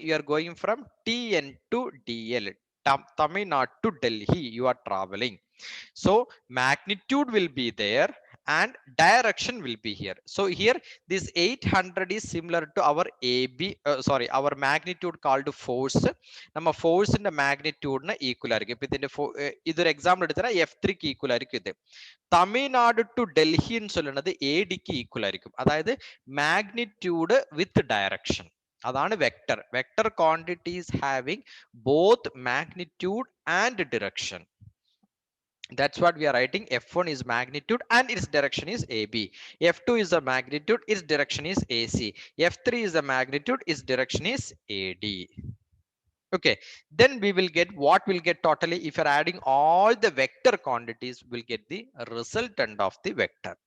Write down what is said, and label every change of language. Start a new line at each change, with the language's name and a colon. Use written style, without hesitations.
English: You are going from TN to DL, Tamil Nadu to Delhi you are traveling. So magnitude will be there and direction will be here. So here this 800 is similar to our our magnitude called force.
Malayalam: Nama
English: force in the magnitude
Malayalam: na equal ആയിരിക്കും. ഇപ്പൊ ഇതിന്റെ ഇതൊരു example എടുത്താൽ F3 ക്ക് equal ആയിരിക്കും ഇത്. Tamil Nadu to Delhi എന്ന് ചൊല്ലുന്നത് AD ക്ക് ഈക്വൽ ആയിരിക്കും. അതായത്
English: Magnitude with direction.
Malayalam: അതാണ് vector.
English: Vector quantities having both magnitude and direction. That's what we are writing. F1 is magnitude and its direction is AB. F2 is the magnitude, its direction is AC. F3 is the magnitude, its direction is AD. Okay, then we will get what we'll get totally. If you're adding all the vector quantities, we'll get the resultant of the vector.